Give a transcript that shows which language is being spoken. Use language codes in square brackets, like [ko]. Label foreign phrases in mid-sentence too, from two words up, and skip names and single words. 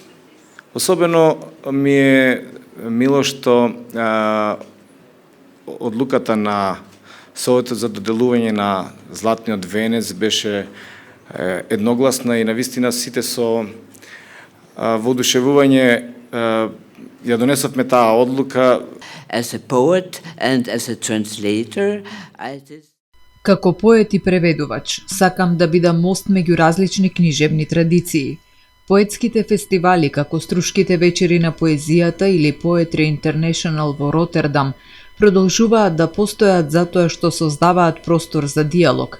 [mk] Особено ми е мило што одлуката на Советот за доделување на Златниот венец беше едногласна и навистина сите со воодушевување ја донесовме таа одлука. [en] As a poet and as a translator, [mk] Како поет и преведувач, сакам да бидам мост меѓу различни книжевни традиции. Поетските фестивали, како Струшките вечери на поезијата или Poetry International во Ротердам, продолжуваат да постојат затоа што создаваат простор за диалог.